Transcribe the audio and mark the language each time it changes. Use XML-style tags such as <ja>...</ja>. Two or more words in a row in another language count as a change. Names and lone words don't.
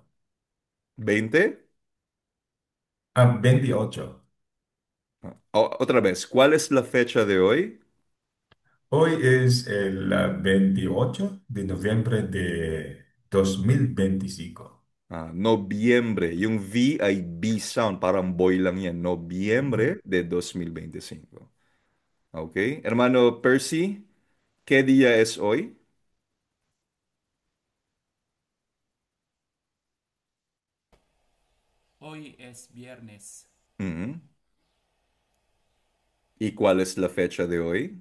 <es>¿20? 28. Otra vez, ¿cuál es la fecha de hoy? Hoy es el 28 de noviembre de 2025.</es> <tl>Nobyembre. Yung V ay B sound. Parang boy lang yan. Nobyembre de 2025. Okay.</tl> <es>Hermano Percy, ¿qué día es hoy? Hoy es viernes. Ujú. ¿Y cuál es la fecha de hoy?</es>